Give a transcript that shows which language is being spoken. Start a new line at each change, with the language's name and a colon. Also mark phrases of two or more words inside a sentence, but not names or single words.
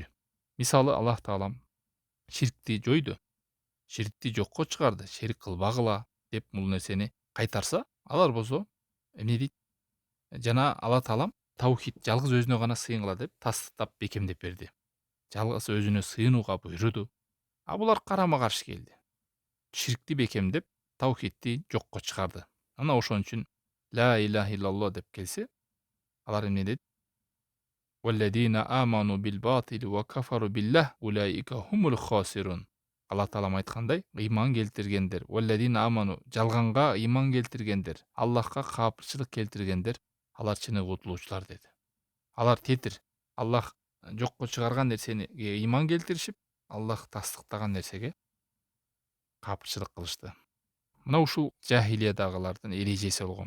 Kyrgyz: Мисалы, Аллах таалам ширкти жойду, ширкти жокко чыгарды, шерик кылбагыла деп бул нерсени кайтарса, алар болсо эмне дейт? Жана Алла таалам таухид, жалгыз өзүнө гана сыйынгыла деп тастыктап, бекемдеп берди. Жалгыз өзүнө сыйынууга буйруду. А булар карама каршы келди. Ширкти бекемдеп, таухидти жокко чыгарды. Ана ошон үчүн
Arabic: لا إله إلا الله
Kyrgyz: деп келсе, алар эмне дейт?
Arabic: والذين آمنوا بالباطل وكفروا بالله أولئك هم الخاسرون.
Kyrgyz: Алла таалам айткандай, ыйман келтиргендер,
Arabic: والذين آمنوا,
Kyrgyz: жалганга ыйман келтиргендер, Аллахка капырчылык келтиргендер, алар чыныгы утулуучулар деди. Алар тетир, Аллах жокко чыгарган нерсени ыйман келтиришип, Аллах тастыктаган нерсеге капырчылык кылышты. Мына ушул жахилиядагылардын эрежеси болгон.